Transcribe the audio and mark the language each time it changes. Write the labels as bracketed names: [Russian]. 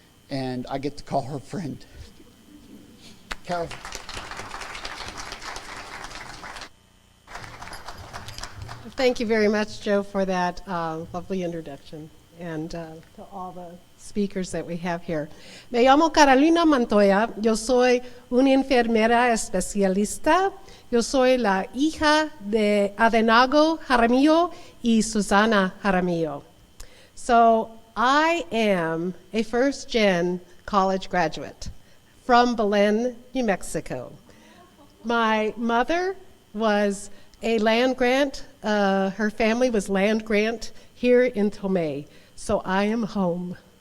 [English] And I get to call her friend. Carol. Thank you very much, Joe, for that lovely introduction, and to all the speakers that we have here. [Spanish] Me llamo Carolina Montoya, yo soy una enfermera especialista, yo soy la hija de Adenago Jaramillo y Susana Jaramillo. [English] So I am a first-gen college graduate from Belen, New Mexico. My mother was a land grant, her family was land grant here in Tomei, so I am home.